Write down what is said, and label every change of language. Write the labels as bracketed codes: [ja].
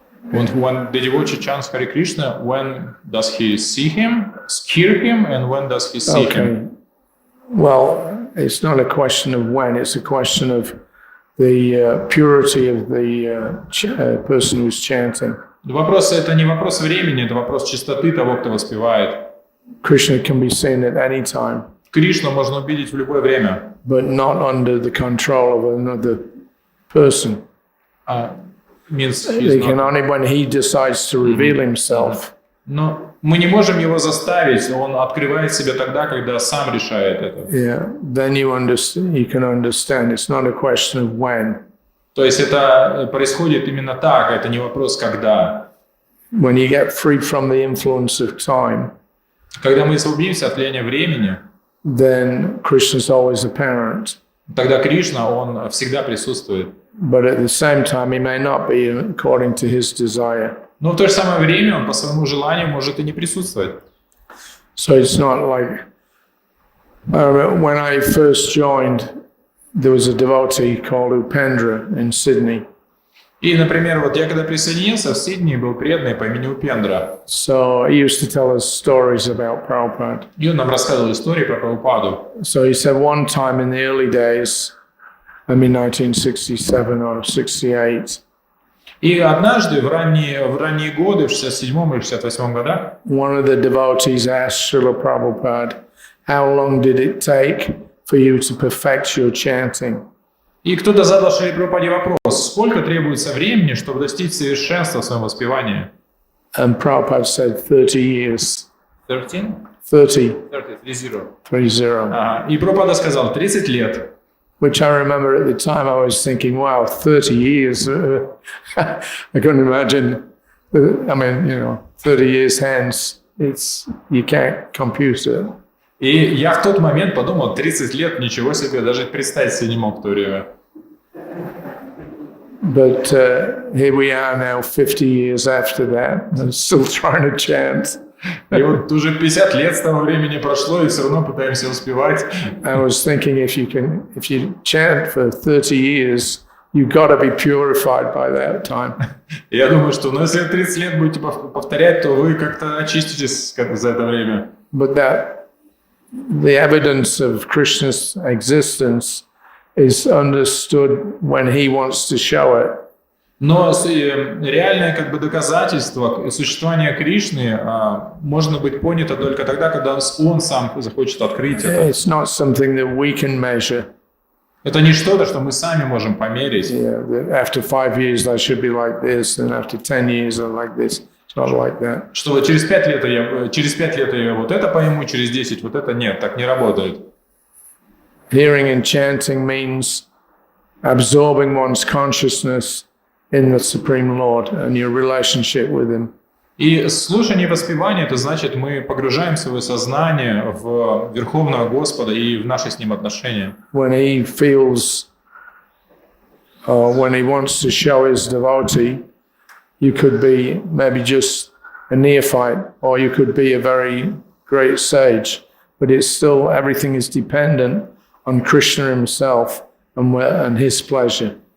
[en] When the devotee chants Hare Krishna, when does he see him, hear him, and when does he see him? Well, it's not a question of when, it's a question of the purity of the person who's chanting. [ru] Вопрос это не вопрос времени, это вопрос чистоты того, кто воспевает. [en] Krishna can be seen at any time, [ru] Кришну можно увидеть в любое время, [en] but not under the control of another person. means They he's can not. only when he decides to reveal himself. [ru] Но мы не можем его заставить, он открывает себя тогда, когда сам решает это. [en] Yeah, then you can understand. It's not a question of when. [ru] То есть это происходит именно так, это не вопрос когда. [en] When you get free from the influence of time, [ru] Когда мы освободимся от влияния времени, [en] then Krishna's always apparent. [ru] тогда Кришна, он всегда присутствует. [en] But at the same time, he may not be according to his desire. [ru] Но в то же самое время он по своему желанию может и не присутствовать. [en] So it's not like when I first joined, there was a devotee called Upendra in Sydney. [ru] И, например, вот я когда присоединился, в Сиднее был преданный по имени Упендра. [en] So he used to tell us stories about Prabhupada. [ru] И он нам рассказывал истории про Прабхупаду. [en] So he said one time in the early days, I mean 1967 or 68, [ru] И однажды в ранние годы, в 67-м или 68-м годах, [en] one of the devotees asked Srila Prabhupada, how long did it take for you to perfect your chanting? [ru] и кто-то задал Шри Прабхупаде вопрос, сколько требуется времени, чтобы достичь совершенства в своем воспевании? [en] And Prabhupada said 30 years. 13? 30. 30. [ru] Ага. И Прабхупада сказал 30 лет. [en] Which I remember at the time I was thinking, wow, 30 years. I couldn't imagine. I mean, 30 years hence, you can't compute it. [ru] И я в тот момент подумал, 30 лет, ничего себе, даже представить себе не мог в то время. [en] But here we are now, 50 years after that, and still trying to chant. [ru] И вот уже 50 лет с того времени прошло, и все равно пытаемся успевать. [en] I was thinking if you chant for 30 years, you've got to be purified by that time. [ru] Я думаю, что если 30 лет будете повторять, то вы как-то очиститесь за это время. [en] But the evidence of Krishna's existence is understood when he wants to show it. [ru] Но реальное доказательство существования Кришны можно быть понято только тогда, когда он сам захочет открыть это. [en] It's not something that we can measure. [ru] Это не что-то, что мы сами можем померить. [en] Yeah, that after 5 years I should be like this, and after 10 years I'm like this. It's not like that. [ru] Что через 5 лет я вот это пойму, через 10 вот это нет, так не работает. [en] Hearing and chanting means absorbing one's consciousness in the Supreme Lord and your relationship with Him. [ru] И слушание и воспевание, это значит, мы погружаем свое сознание в Верховного Господа и в наши с Ним отношения. [en] When He feels or when he wants to show his devotee, you could be maybe just a neophyte, or you could be a very great sage, but it's still, everything is dependent on Krishna himself and his pleasure.